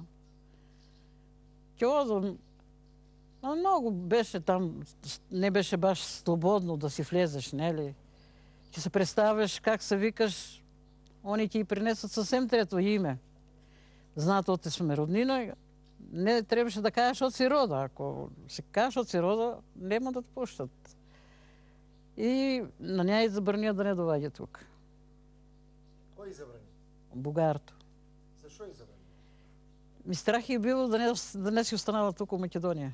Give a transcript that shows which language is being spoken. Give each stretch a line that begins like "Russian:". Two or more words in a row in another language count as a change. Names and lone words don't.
Macedonian: Ке возам, много беше там, не беше баш слободно да си влезеш, нели?
Bulgarian: Че се представяш как се викаш, они ти принесат съвсем трето име.
Macedonian: Знаат, оте сме роднина, не трябваше да кажеш од си рода. Ако се кажеш од си рода, нема да те пуштат. И на нея и забранија да не доваѓа тук. Кој забрани? Бугарто. Зашо и забрани? Ми страх е било да не си останала тук у Македонија.